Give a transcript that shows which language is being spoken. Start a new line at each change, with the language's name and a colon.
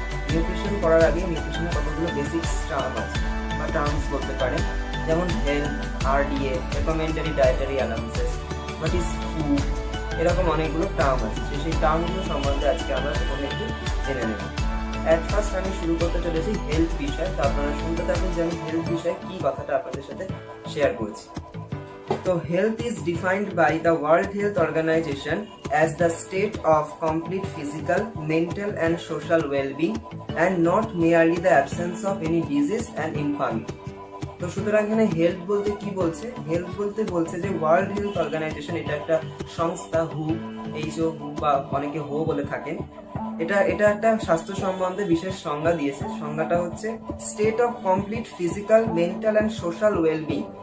Bangla: Nutrition করার আগে নিউট্রিশনের কতগুলো বেসিক্স টার্ম আছে বা টার্মস বলতে পারেন, যেমন health, RDA, রেকমেন্ডারি dietary analysis,
English: what is food,
Bangla: এরকম অনেকগুলো টার্ম আছে। সেই টার্মগুলো সম্বন্ধে আজকে আমরা প্রথমে একটু জেনে নেব।
English: at first
Bangla: আমি শুরু করতে চলেছি হেলথ বিষয়। তো আপনারা শুনতে থাকুন যে আমি হেলথ বিষয়ে কি কথাটা আপনাদের সাথে শেয়ার করছি।
English: So health is defined by the World Health Organization as the state of complete physical, mental and social well-being and not merely the absence of any disease and infirmity.
Bangla: তো সুতরাং এখানে health বলতে কি বলছে? Health বলতে বলছে যে world health organisation, এটা একটা সংস্থা, WHO বা অনেকে হো বলে থাকেন। এটা একটা স্বাস্থ্য সম্বন্ধে বিশেষ সংজ্ঞা দিয়েছে। সংজ্ঞাটা হচ্ছে
English: State of complete physical, mental and social wellbeing.